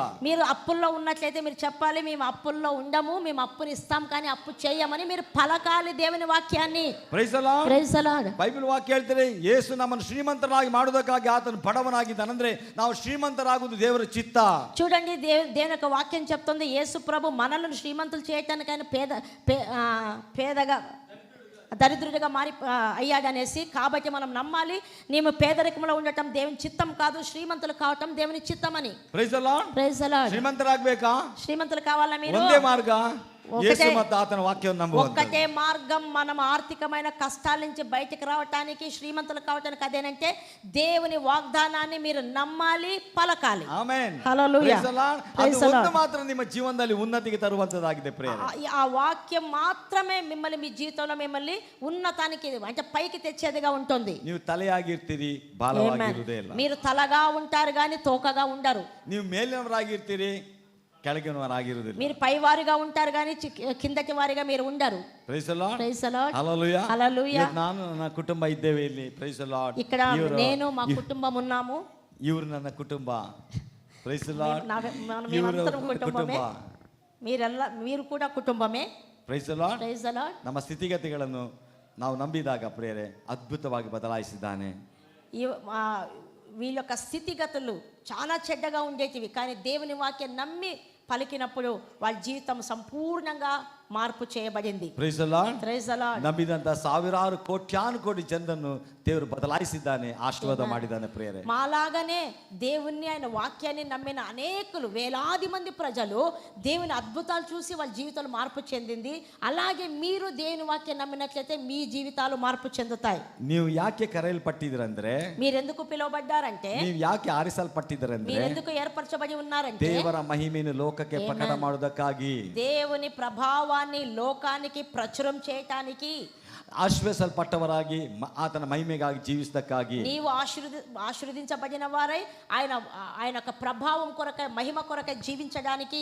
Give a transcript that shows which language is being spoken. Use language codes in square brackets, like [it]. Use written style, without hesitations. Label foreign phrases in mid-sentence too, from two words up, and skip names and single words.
[te] మీరు అప్పుల్లో ఉన్నట్లయితే మీరు చెప్పాలి, మేము అప్పుల్లో ఉండము, మేము అప్పుని ఇస్తాం కానీ అప్పు చేయమని మీరు పలకాలి దేవుని వాక్యాన్ని. [en] Praise the Lord. Praise the Lord. [kn] ಬೈಬಲ್ ವಾಕ್ಯ ಹೇಳ್ತಾರೆ, ಯೇಸು ನಮ್ಮನ್ನು ಶ್ರೀಮಂತರಾಗಿ ಮಾಡೋದಕ್ಕಾಗಿ ಆತನು ಬಡವನಾಗಿದ್ದಾನಂದ್ರೆ ನಾವು ಶ್ರೀಮಂತರಾಗುವುದು ದೇವರ ಚಿತ್ತ. [te] చూడండి, దేవుని యొక్క వాక్యం చెప్తుంది, యేసు ప్రభు మనల్ని శ్రీమంతులు చేయటానికి ఆయన పేదగా దరిద్రుడిగా మారి అయ్యాడనేసి. కాబట్టి మనం నమ్మాలి, మేము పేదరికంలో ఉండటం దేవుని చిత్తం కాదు, శ్రీమంతులు కావటం దేవుని చిత్తమని. [en] Praise the Lord. Praise the Lord. [kn] ಶ್ರೀಮಂತರಾಗಬೇಕಾ? [te] శ్రీమంతులు కావాలా మీరు? [kn] ಒಂದೇ ಮಾರ್ಗ, యేసు ಮತ್ತು ಆತನ ವಾಕ್ಯವನ್ನು ನಂಬುವುದು. [te] ఒక్కటే మార్గం మనం ఆర్థికమైన కష్టాల నుంచి బయటకు రావటానికి, శ్రీమంతులు కావటానికి అదేనంటే దేవుని వాగ్దానాన్ని మీరు నమ్మాలి, పలకాలి. ఆమేన్. హల్లెలూయా. [en] Praise the Lord. [kn] ಅದು ಒಂದು ಮಾತ್ರ ನಿಮ್ಮ ಜೀವನದಲ್ಲಿ ಉನ್ನತಿಗೆ ತರುವಂತದಾಗಿದೆ ಪ್ರೇರೆ. [te] ఆ వాక్యం మాత్రమే మిమ్మల్ని, మీ జీవితంలో మిమ్మల్ని ఉన్నతానికి అంటే పైకి తెచ్చేదిగా ఉంటుంది. [kn] ನೀವು ತಲೆಯಾಗಿರ್ತೀರಿ, ಬಾಲವಾಗಿರುವುದೇ ಇಲ್ಲ. [te] మీరు తలగా ఉంటారు కానీ తోకగా ఉండరు. [kn] ನೀವು ಮೇಲಿನವರಾಗಿರ್ತೀರಿ, ಕೆಳಗಿನವರಾಗಿರುವುದಿಲ್ಲ. [te] మీరు పైవారిగా ఉంటారు కానీ కిందటి వారిగా మీరు ఉండరు. [en] Praise the Lord. Praise the Lord. [te] హల్లెలూయా. హల్లెలూయా. [kn] ನಾನು ನನ್ನ ಕುಟುಂಬ ಇದ್ದೇವೆ ಇಲ್ಲಿ. [en] Praise the Lord. [te] ఇక్కడ నేను మా కుటుంబం ఉన్నాము. [kn] ಇವರು ನನ್ನ ಕುಟುಂಬ. [en] Praise the Lord. [te] మేమందరం కుటుంబమే, మీరు కూడా కుటుంబమే. [en] Praise the Lord. Praise the Lord. [kn] ನಮ್ಮ ಸ್ಥಿತಿಗತಿಗಳನ್ನು ನಾವು ನಂಬಿದಾಗ ಪ್ರಿಯರೇ ಅದ್ಭುತವಾಗಿ ಬದಲಾಯಿಸಿದ್ದಾನೆ. [te] వీళ్ళ యొక్క స్థితిగతులు చాలా చెడ్డగా ఉండేటివి, కానీ దేవుని వాక్యం నమ్మి పలికినప్పుడు వాళ్ళ జీవితం సంపూర్ణంగా మార్పు చేయబడింది. [en] Praise the Lord. Praise the Lord. [kn] ನಂಬಿದಂತ ಸಾವಿರಾರು ಕೋಟ್ಯಾನುಕೋಟಿ ಜನರನ್ನು ದೇವರು ಬದಲಾಯಿಸಿದ್ದಾನೆ, ಆಶೀರ್ವಾದ ಮಾಡಿದ್ದಾನೆ ಪ್ರಿಯರೇ. [te] మాలాగానే దేవుణ్ణి, ఆయన వాక్యాన్ని నమ్మిన అనేకులు, వేలాది మంది ప్రజలు దేవుని అద్భుతాలు చూసి వాళ్ళ జీవితాలు మార్పు చెందింది. అలాగే మీరు దేవుని వాక్యం నమ్మినట్లయితే మీ జీవితాలు మార్పు చెందుతాయి. [kn] ನೀವು ಯಾಕೆ ಕರೆಯಲ್ಪಟ್ಟಿದ್ದೀರಂದ್ರೆ, [te] మీరెందుకు పిలువబడ్డారంటే, [kn] ನೀವು ಯಾಕೆ ಆರಿಸಲ್ಪಟ್ಟಿದ್ದೀರಂದ್ರೆ, [te] మీరెందుకు ఏర్పరచబడి ఉన్నారంటే [kn] ದೇವರ ಮಹಿಮೆಯನ್ನು ಲೋಕಕ್ಕೆ ಪ್ರಕಟ ಮಾಡೋದಕ್ಕಾಗಿ, [te] దేవుని ప్రభావాన్ని లోకానికి ప్రచురం చేయటానికి, [kn] ಆಶ್ರಯಿಸಲ್ಪಟ್ಟವರಾಗಿ ಆತನ ಮಹಿಮೆಗಾಗಿ ಜೀವಿಸದಕ್ಕಾಗಿ, [te] నీవు ఆశీర్వదించబడిన వారై ఆయన యొక్క ప్రభావం కొరకై, మహిమ కొరకై జీవించడానికి.